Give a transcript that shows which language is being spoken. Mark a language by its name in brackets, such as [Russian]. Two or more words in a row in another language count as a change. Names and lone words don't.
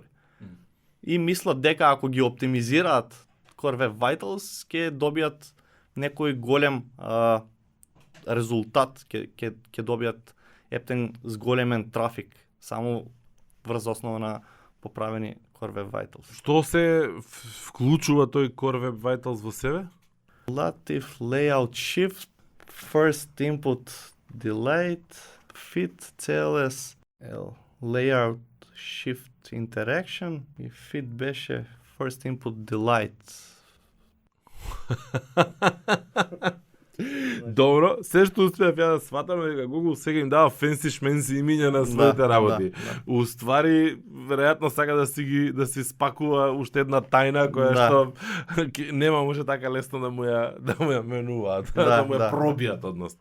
[Macedonian] И мислат дека ако ги оптимизираат Core Web Vitals, ќе добијат некој голем резултат, ќе добијат ептен зголемен трафик, само врз основа на поправени Core Web Vitals. Што се вклучува тој Core Web Vitals во себе? [English] Relative Layout Shift, First Input Delete, Fit CLS, Layout Shift Interaction и Fit беше First Input Delete. [Macedonian] Добро, се што успеав ја да сватам дека Google сега им дава фенси шменси имиња на своите работи. Уствари, веројатно сака да си спакува уште една тајна која што нема може така лесно да му ја менуваат, да му ја пробијат односно.